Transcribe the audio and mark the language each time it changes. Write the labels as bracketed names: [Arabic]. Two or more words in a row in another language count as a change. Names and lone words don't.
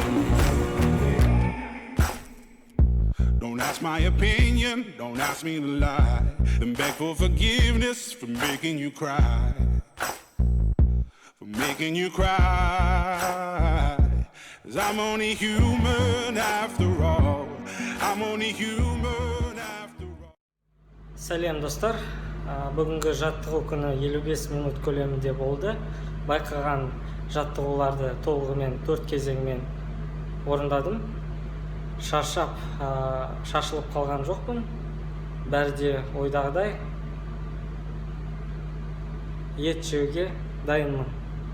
[English] Don't ask my opinion, don't ask me to lie, and beg for forgiveness for making you cry. For making you cry. 'Cause I'm only human after all. I'm only human after all. [Kazakh] Сәлем достар. Бүгінгі жаттығу күні 55 минут көлемінде болды. Байқаған жаттығуларды толығымен 4 кезеңмен орындадым. Шашылып қалған жоқпын. Бәрі де ойдағыдай. Ет жеуге дайынмын.